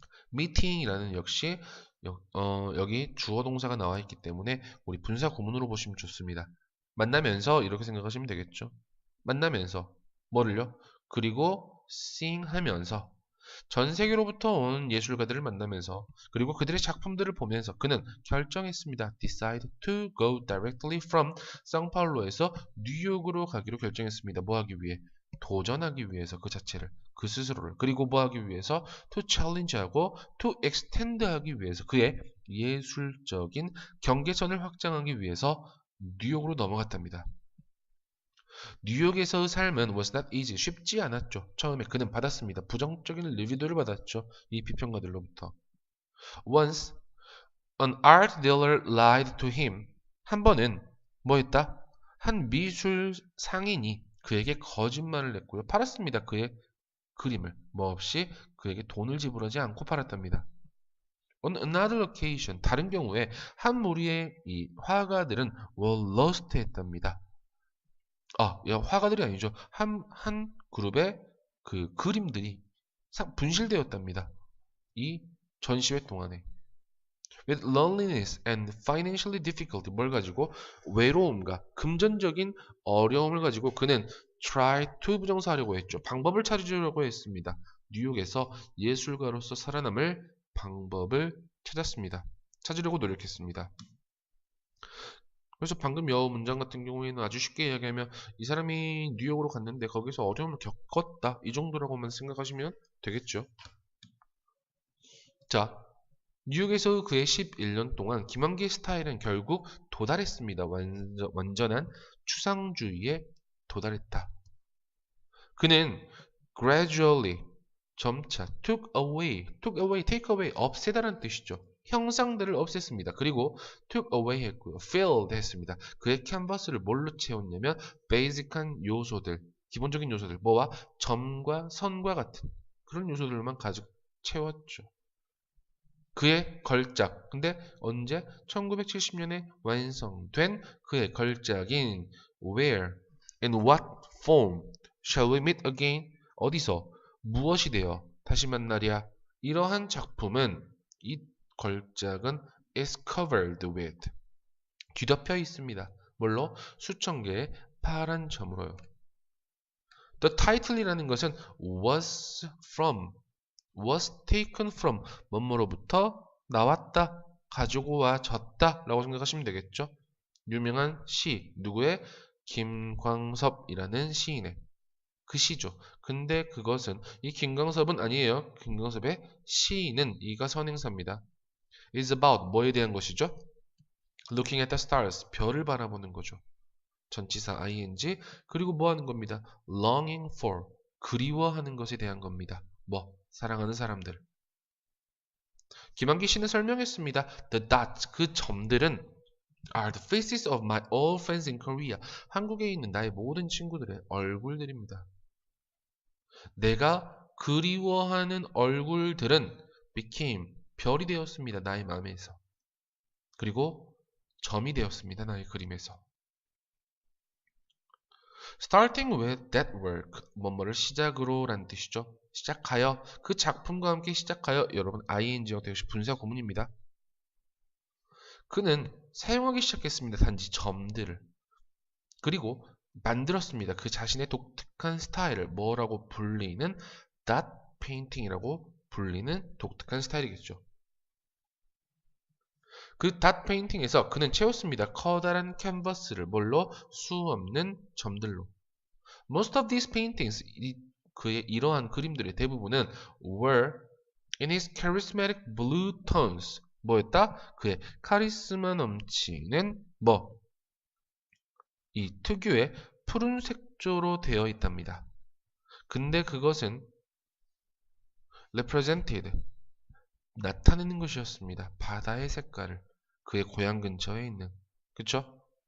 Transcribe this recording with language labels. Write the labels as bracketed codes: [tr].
[ko] 미팅이라는 역시 여기 주어 동사가 나와 있기 때문에 우리 분사 구문으로 보시면 좋습니다. 만나면서 이렇게 생각하시면 되겠죠. 만나면서 뭐를요? 그리고 sing 하면서 전 세계로부터 온 예술가들을 만나면서 그리고 그들의 작품들을 보면서 그는 결정했습니다. [en] Decide to go directly from [ko] 상파울로에서 뉴욕으로 가기로 결정했습니다. 뭐 하기 위해? 도전하기 위해서 그 자체를 그 스스로를 그리고 뭐 하기 위해서 to challenge하고 to extend하기 위해서 그의 예술적인 경계선을 확장하기 위해서 뉴욕으로 넘어갔답니다. 뉴욕에서의 삶은 [en] was not easy. [ko] 쉽지 않았죠. 처음에 그는 받았습니다. 부정적인 리뷰들을 받았죠. 이 비평가들로부터. [en] Once an art dealer lied to him. [ko] 한 번은 뭐 했다? 한 미술 상인이 그에게 거짓말을 했고요. 팔았습니다. 그의 그림을. 뭐 없이 그에게 돈을 지불하지 않고 팔았답니다. [en] On another occasion, [ko] 다른 경우에 한 무리의 이 화가들은 were lost 했답니다. 화가들이 아니죠. 한 그룹의 그 그림들이 분실되었답니다. 이 전시회 동안에. [en] With loneliness and financially difficulty, [ko] 뭘 가지고? 외로움과 금전적인 어려움을 가지고 그는 try to 부정사하려고 했죠. 방법을 찾으려고 했습니다. 뉴욕에서 예술가로서 살아남을 방법을 찾았습니다. 찾으려고 노력했습니다. 그래서 방금 여 문장 같은 경우에는 아주 쉽게 이야기하면 이 사람이 뉴욕으로 갔는데 거기서 어려움을 겪었다. 이 정도라고만 생각하시면 되겠죠. 자, 뉴욕에서 그의 11년 동안 김환기의 스타일은 결국 도달했습니다. 완전한 추상주의에 도달했다. 그는 gradually 점차 took away, take away, 없애다라는 뜻이죠. 형상들을 없앴습니다. 그리고 took away 했고요. filled 했습니다. 그의 캔버스를 뭘로 채웠냐면 basic한 요소들, 기본적인 요소들, 뭐와 점과 선과 같은 그런 요소들만 가지고 채웠죠. 그의 걸작. 근데 언제? 1970년에 완성된 그의 걸작인 [en] Where, in what form shall we meet again? [ko] 어디서, 무엇이 되어 다시 만나랴? 이러한 작품은, 이 걸작은 [en] is covered with, [ko] 뒤덮여 있습니다. 뭘로? 수천 개의 파란 점으로요. The title이라는 것은 [en] was from, was taken from, [ko] 뭐뭐로부터 나왔다, 가지고 와졌다 라고 생각하시면 되겠죠. 유명한 시, 누구의? 김광섭이라는 시인의 그 시죠. 근데 그것은, 이 김광섭은 아니에요. 김광섭의 시인은, 이가 선행사입니다. is about, 뭐에 대한 것이죠? [en] looking at the stars, [ko] 별을 바라보는 거죠. 전치사 ing, 그리고 뭐 하는 겁니다? longing for, 그리워하는 것에 대한 겁니다. 뭐? 사랑하는 사람들. 김한기 씨는 설명했습니다. [en] The dots, [ko] 그 점들은 [en] are the faces of my all friends in Korea. [ko] 한국에 있는 나의 모든 친구들의 얼굴들입니다. 내가 그리워하는 얼굴들은 became, 별이 되었습니다. 나의 마음에서. 그리고 점이 되었습니다. 나의 그림에서. [en] Starting with that work, [ko] 뭐뭐를 시작으로 라는 뜻이죠. 시작하여, 그 작품과 함께 시작하여, 여러분 ing가 되어서 분사 구문입니다. 그는 사용하기 시작했습니다. 단지 점들을. 그리고 만들었습니다. 그 자신의 독특한 스타일을 뭐라고 불리는? dot painting이라고 불리는 독특한 스타일이겠죠. 그 dot painting에서 그는 채웠습니다. 커다란 캔버스를 뭘로? 수없는 점들로. [en] Most of these paintings, [ko] 그의 이러한 그림들의 대부분은 [en] were in his charismatic blue tones. [ko] 뭐였다? 그의 카리스마 넘치는 뭐? 이 특유의 푸른 색조로 되어 있답니다. 근데 그것은 represented, 나타내는 것이었습니다. 바다의 색깔을, 그의 고향 근처에 있는, 그쵸?